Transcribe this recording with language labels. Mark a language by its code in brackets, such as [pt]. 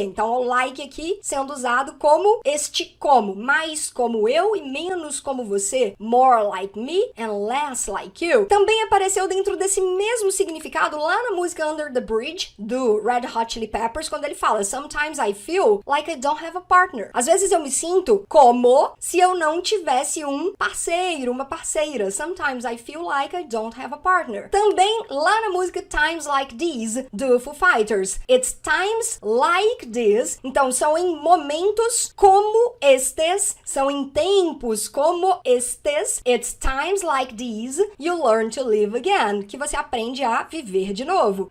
[pt] Então, o like aqui sendo usado como este como, mais como eu e menos como você, [en] more like me and less like you. [pt] Também apareceu dentro desse mesmo significado lá na música Under the Bridge, do Red Hot Chili Peppers, quando ele fala [en] Sometimes I feel like I don't have a partner. [pt] Às vezes eu me sinto como se eu não tivesse um parceiro, uma parceira. [en] Sometimes I feel like I don't have a partner. [pt] Também lá na música Times Like These, do Foo Fighters. [en] It's times like this. [pt] Então, são em momentos como estes, são em tempos como estes. [en] It's times like these you learn to live again. [pt] Que você aprende a viver de novo.